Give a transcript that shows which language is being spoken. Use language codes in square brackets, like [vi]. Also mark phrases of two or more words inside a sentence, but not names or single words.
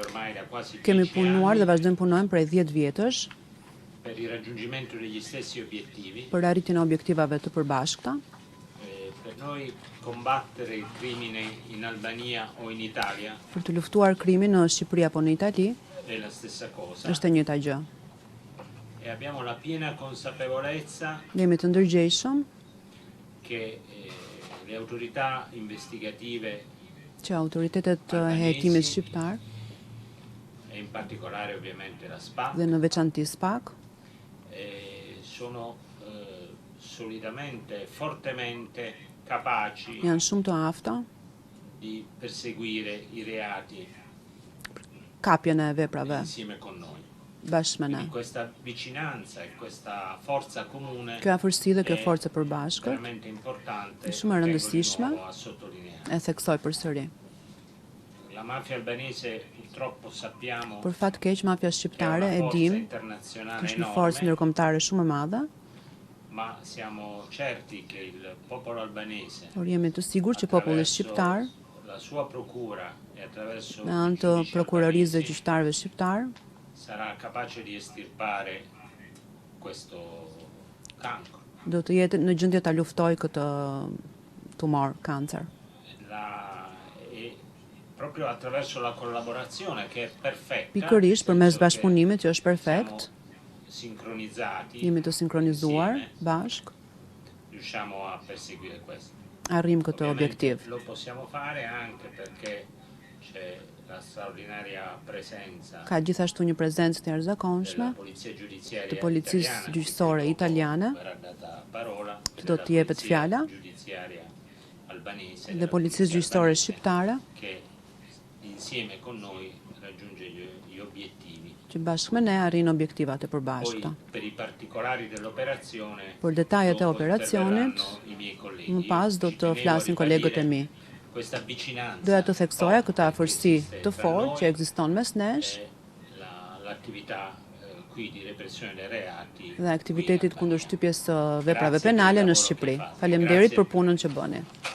[sq] Kemi punuar dhe vazhdojmë punojmë prej 10 vjetësh [it] per il raggiungimento degli stessi obiettivi. [sq] Për arritjen e objektivave të përbashkëta. [it] Per noi combattere il crimine in Albania o in Italia [sq] Për të luftuar krimin në Shqipëri apo në Itali [it] è la stessa cosa. [sq] Është e njëjta gjë. [it] E abbiamo la piena consapevolezza [sq] Jemi të ndërgjegjshëm [it] che le autorità investigative [sq] që autoritetet e hetimit shqiptar [it] e in particolare ovviamente la SPA [sq] dhe në veçanti SPAK [it] sono solidamente, fortemente capaci [sq] janë shumë të afta [it] di perseguire i reati [sq] kapjen e veprave [it] insieme con noi. [sq] bashkë me ne. [it] Quindi questa vicinanza e questa forza comune [sq] Kjo afërsi dhe kjo forcë e përbashkët [it] veramente importante, [sq] è shumë e rëndësishme. [it] tengo di nuovo a sottolineare. [sq] E theksoj përsëri. [it] La mafia albanese purtroppo sappiamo [sq] Për fat keq, mafia [it] che è [sq] shqiptare [it] una [sq] e [it] forza [sq] dim [it] internazionale [sq] është një forcë [it] enorme, [sq] ndërkombëtare shumë e madhe, [it] ma siamo certi che il popolo albanese [sq] por jemi të sigurt që populli shqiptar [it] la sua procura e attraverso [sq] me anë [it] i [sq] të [it] giudici [sq] prokurorisë dhe [it] albanesi [sq] gjyqtarëve shqiptar [it] sarà capace di estirpare questo cancro. [sq] do të jetë në gjendje ta luftojë këtë tumor, kancer. [it] E proprio attraverso la collaborazione che è perfetta. [sq] Pikërisht përmes bashkëpunimit që është perfekt, [it] siamo sincronizzati. [sq] jemi të sinkronizuar [it] insieme, [sq] bashk, [it] riusciamo a perseguire questo. [sq] arrim këtë [it] Ovviamente [sq] objektiv. [it] lo possiamo fare anche perché c'è la straordinaria presenza [sq] Ka gjithashtu një prezencë të [it] della [sq] jashtëzakonshme [it] polizia giudiziaria [sq] të policisë [it] italiana, [sq] gjyqësore [it] quindi [sq] italiane, [it] verrà data parola, [sq] që do [it] della [sq] të jepet [it] polizia [sq] fjala, [it] giudiziaria albanese, [sq] dhe [it] della [sq] policisë [it] polizia [sq] gjyqësore [it] albanese, [sq] shqiptare, [it] che insieme con noi raggiunge gli obiettivi. [sq] që bashkë me ne arrin objektivat e [it] Poi [sq] përbashkëta. [it] per i particolari dell'operazione [sq] Për detajet e [it] dopo [sq] operacionit, [it] interverranno i miei colleghi. [sq] më pas do [it] Ci [sq] të [it] tenevo a [sq] flasin kolegët e [it] ribadire [sq] mi. [it] questa vicinanza [sq] Doja të theksoja këtë [it] forte [sq] afërsi [it] che esiste [sq] të [it] tra [sq] fortë [it] noi [sq] që ekziston mes nesh [it] e l'attività qui di repressione dei reati [sq] dhe aktivitetit [it] qui in [sq] kundër [it] Albania. [sq] shtypjes së veprave [it] Grazie per il [sq] penale në [it] lavoro che [sq] Shqipëri. [it] fate. [sq] Faleminderit [it] Grazie [sq] për punën që bëni.